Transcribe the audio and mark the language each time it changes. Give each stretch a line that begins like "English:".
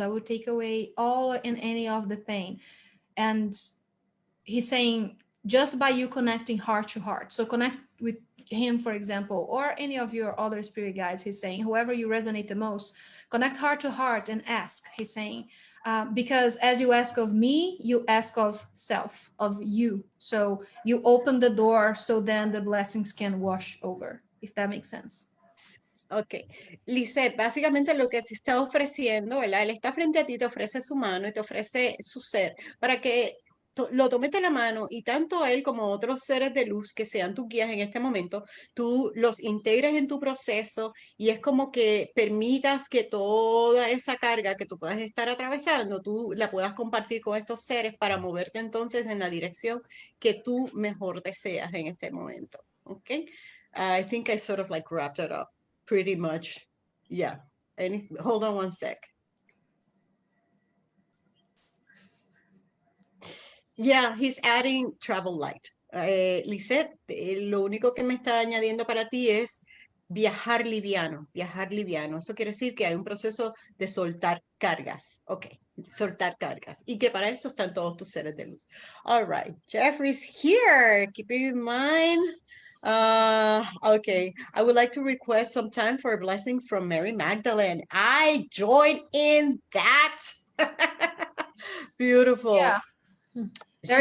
English: I will take away all and any of the pain. And he's saying, just by you connecting heart to heart, so connect with him, for example, or any of your other spirit guides, he's saying, whoever you resonate the most, connect heart to heart and ask, he's saying, because as you ask of me, you ask of self, of you. So you open the door, so then the blessings can wash over, if that makes sense.
Spanish: Ok, Lisette, básicamente lo que te está ofreciendo, ¿verdad? Él está frente a ti, te ofrece su mano y te ofrece su ser para que lo tomes de la mano y tanto él como otros seres de luz que sean tus guías en este momento, tú los integres en tu proceso y es como que permitas que toda esa carga que tú puedas estar atravesando, tú la puedas compartir con estos seres para moverte entonces en la dirección que tú mejor deseas en este momento. ¿Ok?
English: I think I sort of like wrapped it up. Pretty much, yeah. Hold on one sec. Yeah, he's adding travel light.
Spanish: Lisette, lo único que me está añadiendo para ti es viajar liviano, viajar liviano. Eso quiere decir que hay un proceso de soltar cargas. Ok, soltar cargas. Y que para eso están todos tus seres de luz.
English: All right, Jeffrey's here. Keep in mind. Okay, I would like to request some time for a blessing from Mary Magdalene. I join in that. Beautiful. Yeah. There